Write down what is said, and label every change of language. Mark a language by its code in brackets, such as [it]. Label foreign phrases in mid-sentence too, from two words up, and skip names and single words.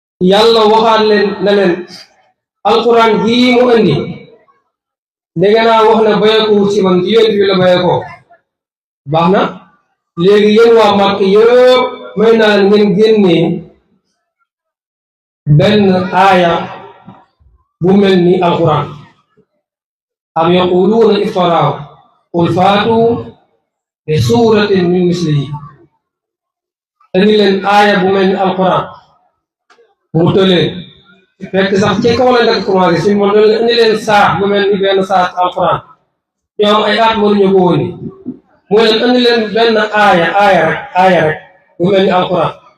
[wo] Yàlla waxaat leen na leen, alquran jii mu andi, dégg naa wax na bayeeku ci man, ci Yonent bi la bayeekoo. Baax na, léegi yéen waa Màkk yëpp may naa leen ngeen génnee benn aaya bu mel ni alquran. [ar] "أم يقولون افتراه، قل فاتوا بسورة من مثله." [wo] Indi leen aaya bu mel ni alquran. Mu tëlee. Fekk sax ci kaw la nekk commencé, si moom indi leen saar bu mel ni benn saar alquran. Ñoom ay at mënuñu ko woon ni. Mu ne leen indi leen benn aaya, aaya rek, aaya rek, bu mel ni alquran.